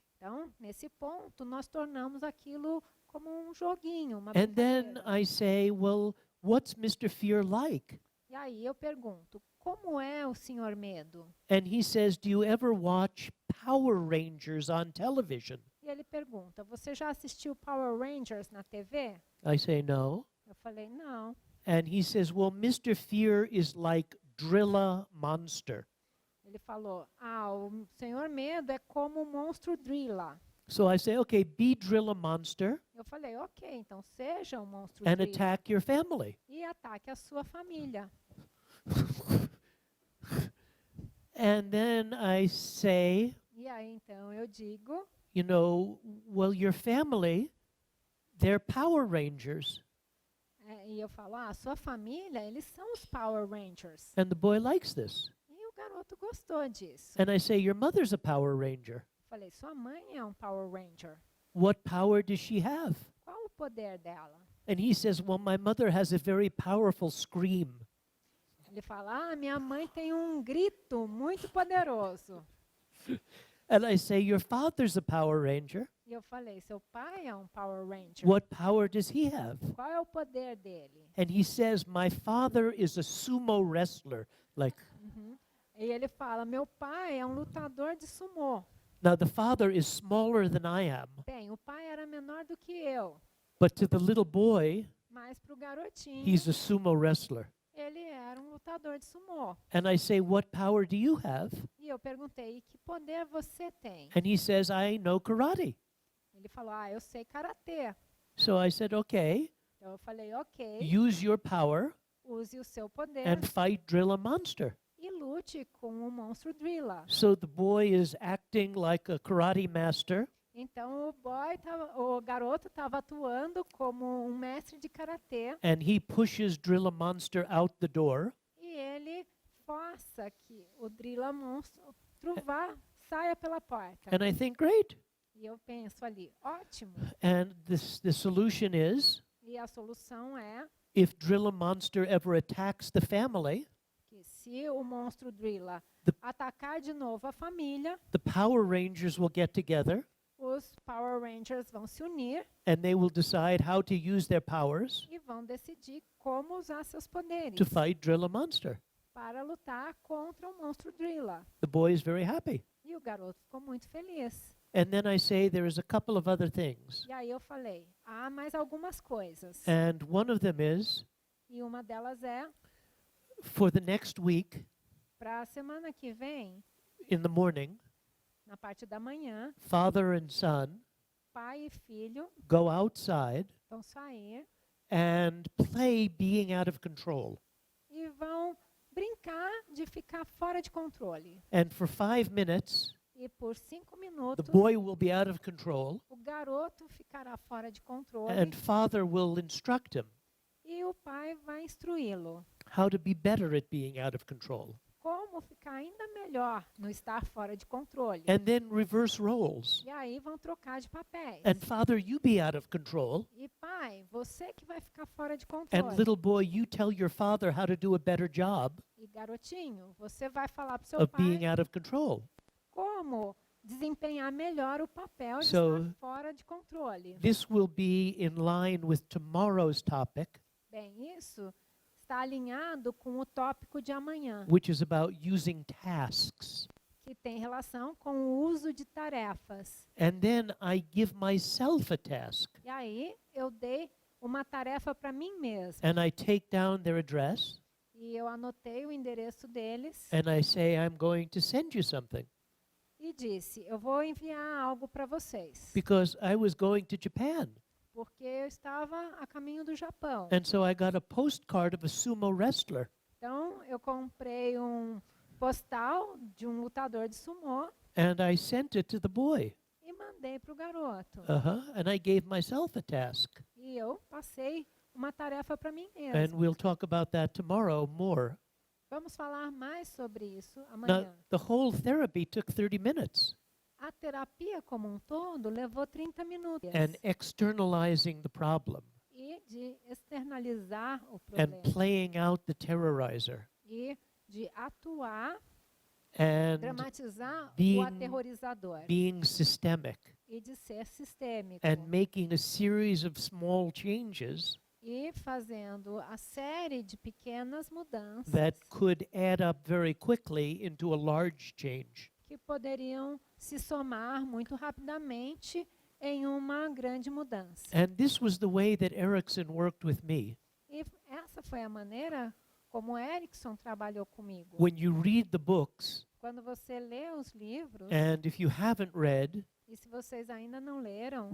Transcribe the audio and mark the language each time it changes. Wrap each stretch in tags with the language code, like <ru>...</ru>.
<pt>Então, nesse ponto, nós tornamos aquilo como um joguinho, uma</pt> <en>And then</en> <pt>brincadeira.</pt> <en>I say, well, what's Mr. Fear like?</en> <pt>E aí eu pergunto, como é o senhor medo?</pt> <en>And he says, do you ever watch Power Rangers on television?</en> <pt>E ele pergunta, você já assistiu Power Rangers na TV?</pt> <en>I say, no.</en> <pt>Eu falei, não.</pt> <en>And he says, well, Mr. Fear is like Drilla Monster.</en> <pt>Ele falou, o senhor medo é como o monstro Drilla.</pt> <en>So I say, okay, be Drilla Monster</en> <pt>Eu falei, ok, então seja o monstro</pt> <en>and Drilla attack your family.</en> <pt>e ataque a sua família.</pt> <en>And then I say,</en> <pt>E aí, então, eu digo,</pt> <en>you know, well, your family, they're Power Rangers.</en> <pt>e eu falo, sua família, eles são os Power Rangers.</pt> <en>And the boy likes this.</en> <pt>E o garoto gostou disso.</pt> <en>And I say, your mother's a Power Ranger.</en> <pt>Falei, sua mãe é um Power Ranger.</pt> <en>What power does she have?</en> <pt>Qual o poder dela?</pt> <en>And he says, well, my mother has a very powerful scream.</en> <pt>Ele fala, minha mãe tem um grito muito poderoso.</pt> <en>And I say, your father's a Power Ranger.</en> <pt>E eu falei, seu pai é um Power Ranger.</pt> <en>What power does he have?</en> <pt>Qual é o poder dele?</pt> <en>And he says, my father is a sumo wrestler. Like,</en> <pt>E ele fala, meu pai é um lutador de sumô.</pt> <en>now the father is smaller than I am,</en> <pt>Bem, o pai era menor do que eu,</pt> <en>but to the little boy,</en> <pt>mas para o garotinho,</pt> <en>he's a sumo wrestler.</en> <pt>ele era um lutador de sumô.</pt> <en>And I say, what power do you have?</en> <pt>E eu perguntei, que poder você tem?</pt> <en>And he says, I know karate.</en> <pt>Ele falou, eu sei karatê.</pt> <en>So I said, okay,</en> <pt>Então eu falei, ok,</pt> <en>use your power</en> <pt>use o seu poder</pt> <en>and fight Drilla Monster.</en> <pt>e lute com o monstro Drilla.</pt> <en>So the boy is acting like a karate master,</en> <pt>Então o garoto estava atuando como um mestre de karatê</pt> <en>and he pushes Drilla Monster out the door.</en> <pt>e ele força que o Drilla monstro saia pela porta.</pt> <en>And I think, great.</en> <pt>E eu penso ali, ótimo.</pt> <en>And the solution is,</en> <pt>E a solução é</pt> <en>if Drilla Monster ever attacks the family,</en> <pt>que se o monstro Drilla</pt> <en>The-</en> <pt>atacar de novo a família,</pt> <en>the Power Rangers will get together</en> <pt>os Power Rangers vão se unir</pt> <en>and they will decide how to use their powers</en> <pt>e vão decidir como usar seus poderes</pt> <en>to fight Drilla Monster.</en> <pt>para lutar contra o monstro Drilla.</pt> <en>The boy is very happy.</en> <pt>E o garoto ficou muito feliz.</pt> <en>And then I say there is a couple of other things.</en> <pt>E aí eu falei, há mais algumas coisas.</pt> <en>And one of them is,</en> <pt>E uma delas é,</pt> <en>for the next week,</en> <pt>para a semana que vem,</pt> <en>in the morning,</en> <pt>na parte da manhã,</pt> <en>father and son</en> <pt>pai e filho</pt> <en>go outside</en> <pt>vão sair</pt> <en>and play being out of control.</en> <pt>e vão brincar de ficar fora de controle.</pt> <en>And for 5 minutes,</en> <pt>E por 5</pt> <en>the</en> <pt>minutos,</pt> <en>boy will be out of control</en> <pt>o garoto ficará fora de controle</pt> <en>and father will instruct him</en> <pt>e o pai vai instruí-lo</pt> <en>how to be better at being out of control.</en> <pt>como ficar ainda melhor no estar fora de controle.</pt> <en>And then reverse roles.</en> <pt>E aí vão trocar de papéis.</pt> <en>And father, you be out of control.</en> <pt>E pai, você que vai ficar fora de</pt> <en>And</en> <pt>controle.</pt> <en>little boy, you tell your father how to do a better job</en> <pt>E garotinho, você vai falar para o seu</pt> <en>of</en> <pt>pai</pt> <en>being out of control.</en> <pt>como desempenhar melhor o papel de</pt> <en>So-</en> <pt>estar fora de controle.</pt> <en>This will be in line with tomorrow's topic,</en> <pt>Bem, isso está alinhado com o tópico de amanhã,</pt> <en>which is about using tasks.</en> <pt>que tem relação com o uso de tarefas.</pt> <en>And then I give myself a task.</en> <pt>E aí eu dei uma tarefa para mim mesma.</pt> <en>And I take down their address</en> <pt>E eu anotei o endereço deles</pt> <en>and I say, I'm going to send you something.</en> <pt>e disse, eu vou enviar algo para vocês.</pt> <en>Because I was going to Japan.</en> <pt>Porque eu estava a caminho do Japão.</pt> <en>And so I got a postcard of a sumo wrestler.</en> <pt>Então eu comprei um postal de um lutador de sumô</pt> <en>And I sent it to the boy.</en> <pt>e mandei para o garoto.</pt> <en>And I gave myself a task.</en> <pt>E eu passei uma tarefa para mim</pt> <en>And</en> <pt>mesma.</pt> <en>we'll talk about that tomorrow more.</en> <pt>Vamos falar mais sobre isso</pt> <en>Now,</en> <pt>amanhã.</pt> <en>the whole therapy took 30 minutes.</en> <pt>A terapia como um todo levou 30 minutos.</pt> <en>and externalizing the problem</en> <pt>E de externalizar o</pt> <en>and</en> <pt>problema.</pt> <en>playing out the terrorizer</en> <pt>E de atuar,</pt> <en>and</en> <pt>dramatizar o</pt> <en>being-</en> <pt>aterrorizador.</pt> <en>being systemic</en> <pt>E de ser sistêmico.</pt> <en>and making a series of small changes</en> <pt>E fazendo a série de pequenas mudanças</pt> <en>that could add up very quickly into a large change.</en> <pt>que poderiam se somar muito rapidamente em uma grande mudança.</pt> <en>And this was the way that Erickson worked with me.</en> <pt>E essa foi a maneira como Erickson trabalhou comigo.</pt> <en>When you read the books,</en> <pt>Quando você lê os livros,</pt> <en>and if you haven't read,</en> <pt>e se vocês ainda não leram,</pt>